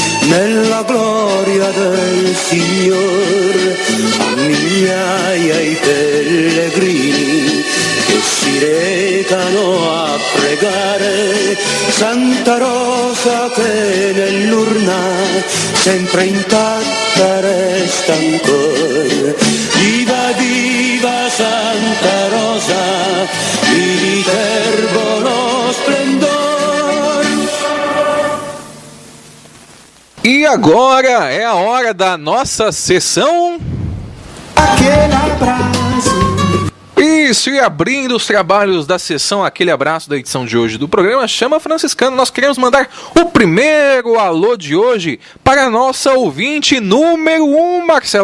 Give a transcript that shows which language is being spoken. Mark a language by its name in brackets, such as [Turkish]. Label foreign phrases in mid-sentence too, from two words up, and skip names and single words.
[Italian] nella gloria del Signore, a migliaia i pellegrini che si recano a pregare Santa Rosa che nell'urna sempre intatta resta ancora. Viva viva Santa Rosa, di Viterbo lo splendor. [Portuguese] E agora é a hora da nossa sessão. Aquele abraço. Isso, e abrindo os trabalhos da sessão Aquele Abraço da edição de hoje do programa Chama Franciscana, nós queremos mandar o primeiro alô de hoje para a nossa ouvinte número 1, Marcelo.